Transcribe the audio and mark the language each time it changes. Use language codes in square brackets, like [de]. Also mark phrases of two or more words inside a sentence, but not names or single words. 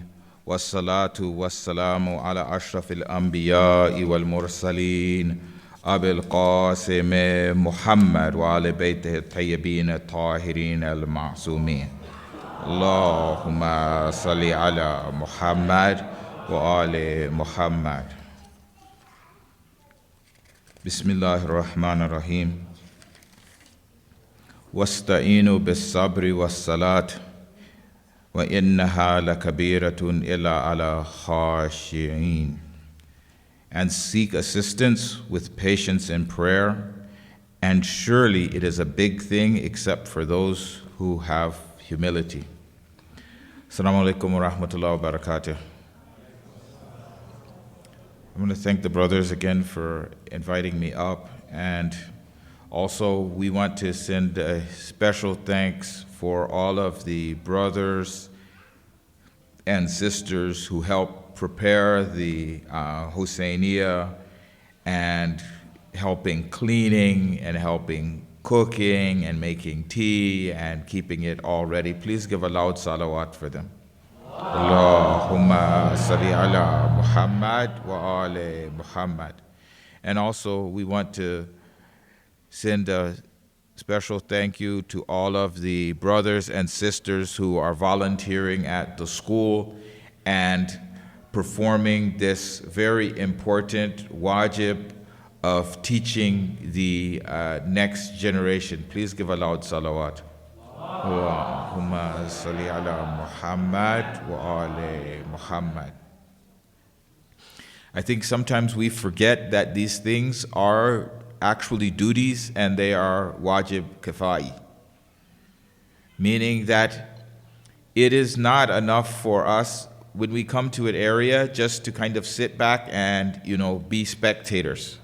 [ar] والصلاة والسلام على أشرف الأنبياء والمرسلين أبي القاسم محمد وعلى بيته الطيبين الطاهرين المعصومين اللهم صل على محمد وآل محمد بسم الله الرحمن الرحيم واستعينوا بالصبر والصلاة وإنها لكبيرة إلا على خاشعين, [en] and seek assistance with patience and prayer, and surely it is a big thing except for those who have humility. [ar] السلام عليكم ورحمة الله وبركاته. [en] I'm going to thank the brothers again for inviting me up, and also we want to send a special thanks for all of the brothers and sisters who helped prepare the Husainiya and helping cleaning and helping cooking and making tea and keeping it all ready. Please give a loud salawat for them. [ar] اللهم صل على محمد وآل محمد. [en] And also we want to send a special thank you to all of the brothers and sisters who are volunteering at the school and performing this very important wajib of teaching the next generation. Please give a loud salawat. [ar] اللهم صل على محمد وآل محمد. [en] I think sometimes we forget that these things are actually duties and they are [ar] واجب كفائي, [en] meaning that it is not enough for us when we come to an area just to kind of sit back and be spectators.